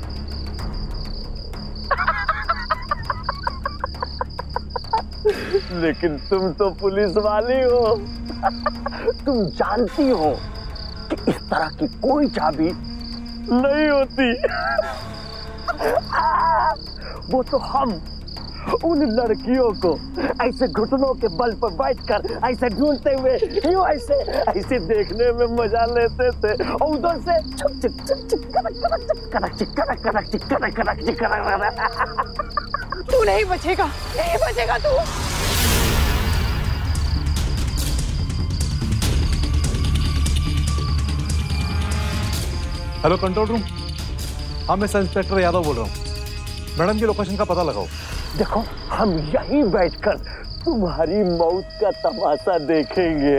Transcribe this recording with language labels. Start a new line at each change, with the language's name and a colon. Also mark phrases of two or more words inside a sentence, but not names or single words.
Hindi: लेकिन तुम तो पुलिस वाली हो, तुम जानती हो कि इस तरह की कोई चाबी नहीं होती। वो तो हम उन लड़कियों को ऐसे घुटनों के बल पर बैठकर ऐसे ढूंढते हुए यूं ऐसे देखने में मजा लेते थे, और उधर से चुक चुक चुक चुक करक करक चुक करक चिक करक करक चिक करक करक चिक करक। तू नहीं बचेगा, नहीं बचेगा तू। हेलो कंट्रोल रूम, हाँ मैं सब इंस्पेक्टर यादव बोल रहा हूँ। मैडम की लोकेशन का पता लगाओ। देखो, हम यहीं बैठकर तुम्हारी मौत का तमाशा देखेंगे।